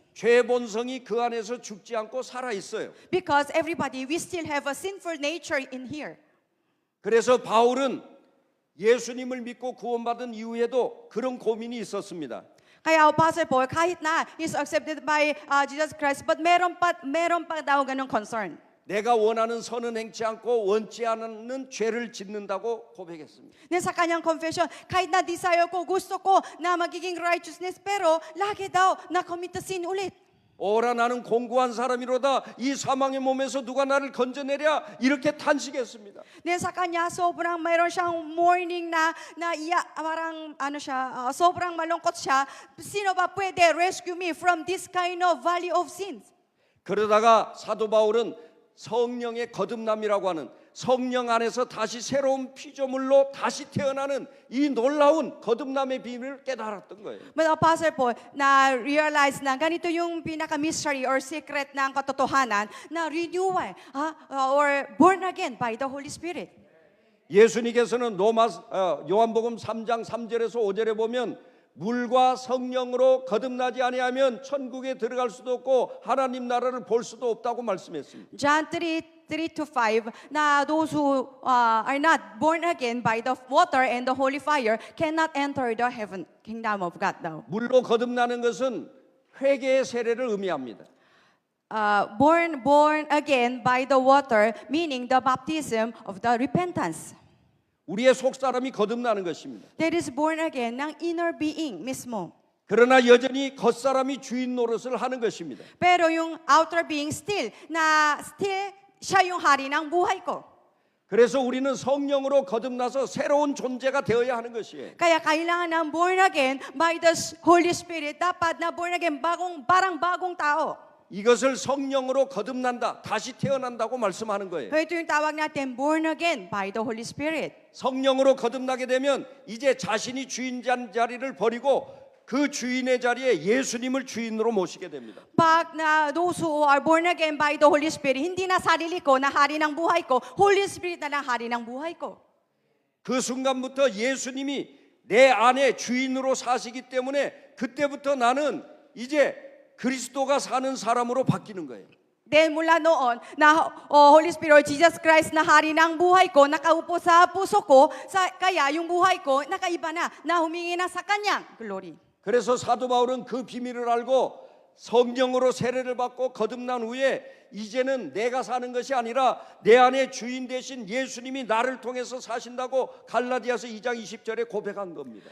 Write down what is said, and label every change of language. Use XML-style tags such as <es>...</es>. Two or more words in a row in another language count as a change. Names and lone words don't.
<ko>죄의 본성이 그 안에서 죽지 않고 살아 있어요.</ko> <en>Because everybody, we still have a sinful nature in here.</en> <ko>그래서 바울은 예수님을 믿고 구원받은 이후에도 그런 고민이 있었습니다.</ko> <tl>Kaya Apostle Paul, kahit na</tl> <en>is accepted by Jesus Christ, but</en> <tl>meron pa daw ganung concern.</tl> <ko>내가 원하는 선은 행치 않고 원치 않는 죄를 짓는다고 고백했습니다.</ko> <tl>Then sa kanyang confession, kahit na desire ko, gusto ko na magiging righteousness, pero lagi daw na-commit</tl> <en>the sin</en> <tl>ulit.</tl> <ko>오라 나는 공고한 사람이로다 이 사망의 몸에서 누가 나를 건져내랴 이렇게 탄식했습니다.</ko> <tl>Then sa kanya, sobrang mayroon siyang mourning na parang sobrang malungkot siya. Sino ba pwede</tl> <en>rescue me from this kind of valley of sins?</en> <ko>그러다가 사도 바울은 성령의 거듭남이라고 하는 성령 안에서 다시 새로운 피조물로 다시 태어나는 이 놀라운 거듭남의 비밀을 깨달았던 거예요.</ko> <tl>But Apostle Paul, na-realize na ganito yung pinaka-mystery or secret ng katotohanan na renewal or</tl> <en>born again by the Holy Spirit.</en> <ko>예수님께서는 요한복음 3장 3절에서 5절에 보면 물과 성령으로 거듭나지 아니하면 천국에 들어갈 수도 없고 하나님 나라를 볼 수도 없다고 말씀했습니다.</ko> <en>John 3:3-5,</en> <tl>na those</tl> <en>who are not born again by the water and the holy fire cannot enter the kingdom of God now.</en> <ko>물로 거듭나는 것은 회개의 세례를 의미합니다.</ko> <en>Born again by the water, meaning the baptism of the repentance.</en> <ko>우리의 속사람이 거듭나는 것입니다.</ko> <en>That is born again ng inner being mismo.</en> <ko>그러나 여전히 겉사람이 주인 노릇을 하는 것입니다.</ko> <tl>Pero yung</tl> <en>outer being still</en> <tl>siya yung hari ng buhay ko.</tl> <ko>그래서 우리는 성령으로 거듭나서 새로운 존재가 되어야 하는 것이에요.</ko> <tl>Kaya kailangan ng</tl> <en>born again by the Holy Spirit.</en> <tl>Dapat na</tl> <en>born again,</en> <tl>parang bagong tao.</tl> <ko>이것을 성령으로 거듭난다, 다시 태어난다고 말씀하는 거예요.</ko> <tl>Ito yung tawag natin,</tl> <en>born again by the Holy Spirit.</en> <ko>성령으로 거듭나게 되면 이제 자신이 주인장 자리를 버리고 그 주인의 자리에 예수님을 주인으로 모시게 됩니다.</ko> <tl>Pag na</tl> <en>those who are born again by the Holy Spirit,</en> <tl>hindi na sarili ko na hari ng buhay ko, Holy Spirit na lang hari ng buhay ko.</tl> <ko>그 순간부터 예수님이 내 안에 주인으로 사시기 때문에 그때부터 나는 이제 그리스도가 사는 사람으로 바뀌는 거예요.</ko> <tl>Then mula noon, na Holy Spirit or Jesus Christ na hari ng buhay ko, nakaupo sa puso ko, kaya yung buhay ko nakaiba na humingi na sa kanyang glory.</tl> <ko>그래서 사도 바울은 그 비밀을 알고 성령으로 세례를 받고 거듭난 후에 이제는 내가 사는 것이 아니라 내 안에 주인 되신 예수님이 나를 통해서 사신다고 갈라디아서 2장 20절에 고백한 겁니다.</ko>